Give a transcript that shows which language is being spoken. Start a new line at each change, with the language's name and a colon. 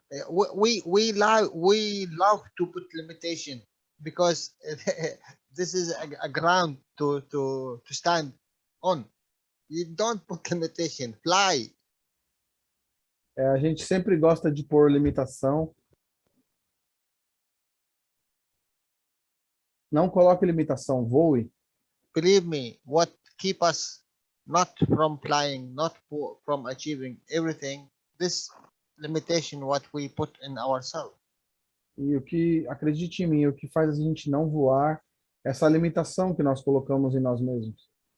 English: We love to put limitation because this is a ground to stand on. You don't put limitation. Fly.
Portuguese: A gente sempre gosta de pôr limitação. Não coloque limitação, voe.
English: Believe me, what keep us not from flying, not from achieving everything, this limitation what we put in ourselves.
Portuguese: E o que, acredite em mim, o que faz a gente não voar, é essa limitação que nós colocamos em nós mesmos.